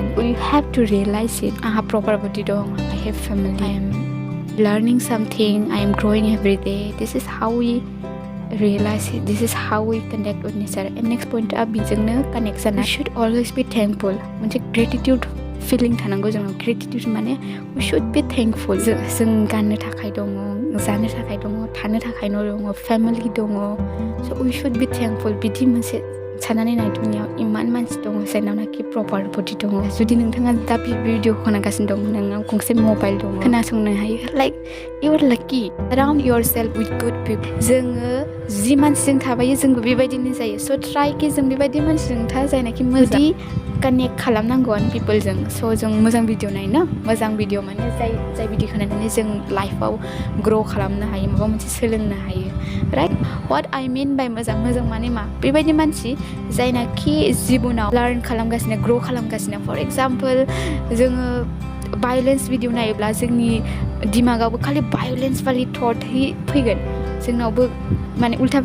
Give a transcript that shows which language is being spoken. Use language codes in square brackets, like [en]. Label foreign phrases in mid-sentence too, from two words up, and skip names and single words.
[en] We have to realize it. [brx] आंहा प्रपार बडि दं. [en] I have family. I am learning something. I am growing every day. This is how we realize it. This is how we connect with nature. And next point [brx] बेजोंनो कानेक्ट जाना. [en] We should always be thankful. [brx] मोनसे [en] gratitude feeling [brx] थानांगौ जोंनाव. [en] gratitude माने we should be thankful. [brx] जों गाननो थाखाय दङ जानो थाखाय दङ थानो थाखाय न' दङ फेमिलि दङ. [en] So we should be thankful. [brx] बिदि मोनसे साननानै नाय दुनियाव इमान मानसि दङ जायनावनाखि प्रपार बडि दङ. जुदि नोंथाङा दा बे भिडिअ खोनागासिनो दं नोंनाव गंसे मबाइल दङ खोनासंनो हायो लाइक [en] you are lucky. Surround yourself with good people. [brx] जोङो जि मानसिजों थाबायो जोंबो बेबायदिनो जायो. [en] So try [brx] कि जों बेबायदि मानसिजों था जायनाखि मोजां. कानेक्ट खालामनांगोन पिपोलजों स' जों मोजां भिडिअ नायनो मोजां भिडिअ माने जाय भिडिअखौ नायनानै जों लाइफआव ग्र' खालामनो हायो माबा मोनसे सोलोंनो हायो [en] right what I mean [brx] बाय मोजां माने मा बेबायदि मानसि जायनाखि जिबनाव लार्न खालामगासिनो ग्र' खालामगासिनो [en] for example [brx] जोङो भायलेन्स भिडिअ नायोब्ला जोंनि दिमागावबो खालि भायलेन्स वाली थट फैगोन जोंनावबो माने उल्था